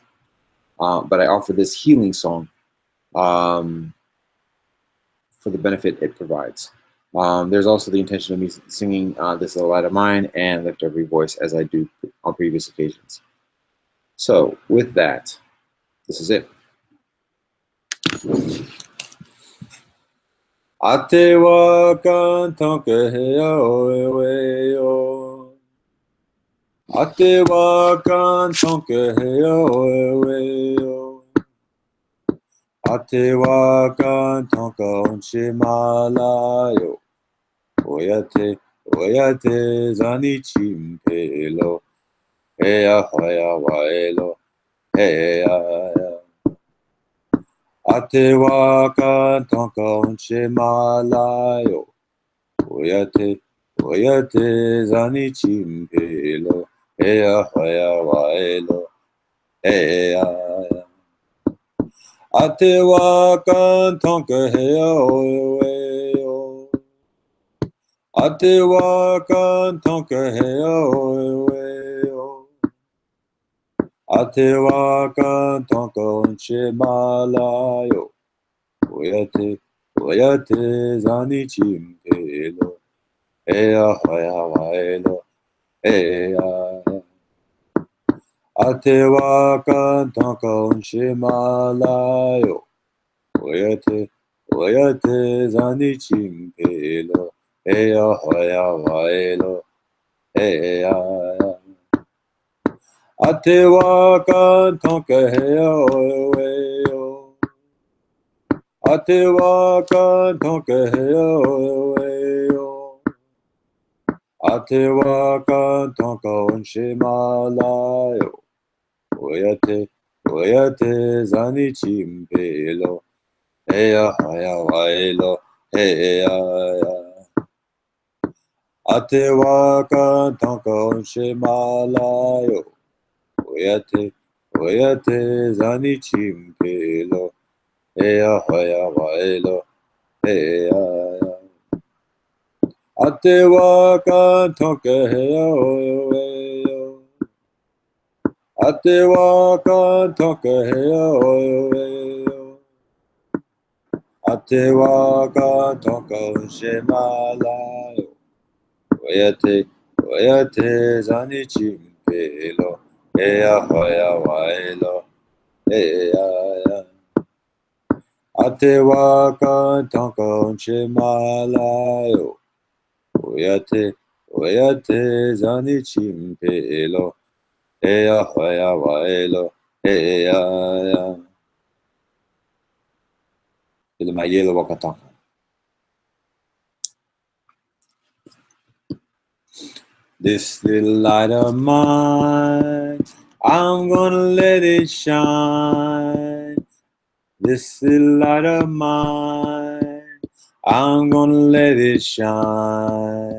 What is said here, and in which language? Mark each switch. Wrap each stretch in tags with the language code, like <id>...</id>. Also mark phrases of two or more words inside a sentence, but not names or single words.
<en>But I offer this healing song for the benefit it provides. There's also the intention of me singing This Little Light of Mine and Lift Every Voice as I do on previous occasions. So with that, this is it.</en> <lkt>Ate wa kan tonke heo ewe yo. Ate wa kan tonke heo ewe yo. Ate wa kan tonka onche malayo. Oyate zani chimpelo. Heya haya waelo. Heya. Ate wa kan tonka onche malayo. Oyate zani chimpelo. Heya haya waelo. Heya. Ate wa kan tonka heya oyo. Ate wa kan tonka heya oyo. Ate wa kan tonka onche malayo. Oyate zani chimpelo. Heya haya waelo. Heya. Ate wa kan tonka onche malayo. Oyate zani chimpelo. Heya haya waelo. Heya. Ate wa kan tonka heya oyo. Ate wa kan tonka heya oyo. Ate wa kan tonka onche malayo. Oyate zani chimpelo. Heya haya waelo. Heya. Ate wa kan tonka onche malayo. Oyate zani chimpelo. Heya haya waelo. Heya. Ate wa kan tonka heya oyo. Ate wa kan tonka heya oyo. Ate wa kan tonka onche malayo. Oyate zani chimpelo. Heya haya waelo. Heya. Ate wa kan tonka onche malayo. Oyate zani chimpelo. Heya haya waelo. Heya. Ele mayelo wakatonka.</lkt> <en>This little light of mine, I'm gonna let it shine. This little light of mine, I'm gonna let it shine.</en>